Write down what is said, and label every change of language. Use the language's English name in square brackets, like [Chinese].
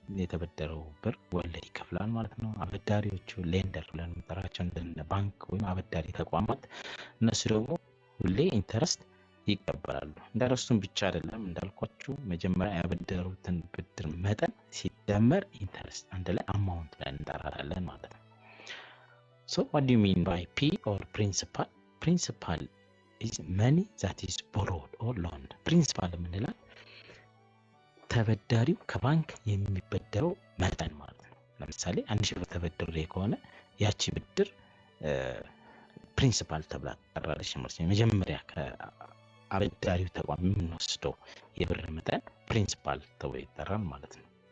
[Amharic] የተበደረው ብር ወለድ ይከፍላል ማለት ነው። አበዳሪዎቹ ሌንደር ብለን የምንጠራቸው እንደ ባንክ ወይም አበዳሪ ተቋማት እነሱ ደግሞ ሁሌ ኢንተረስት ይቀበላሉ። ኢንተረስቱን ብቻ አይደለም እንዳልኳችሁ መጀመሪያ ያበደሩትን ብድር መጠን ሲደመር ኢንተረስት አንድ ላይ አማውንት ላይ እንጠራራለን ማለት ነው። [English] So what do you mean by P or principal? Principal is money that is borrowed or loaned. [Amharic] Principal የምንለው ተበዳሪው ከባንክ የሚበደረው መጠን ማለት ነው። ለምሳሌ 1000 ብር ተበድሬ ከሆነ ያቺ ብድር ፕሪንሲፓል ተብላ ትጠራለች ማለት ነው። መጀመሪያ ከአበዳሪው ተቋም የምንወስደው የብር መጠን ፕሪንሲፓል ተብሎ ይጠራል ማለት ነው።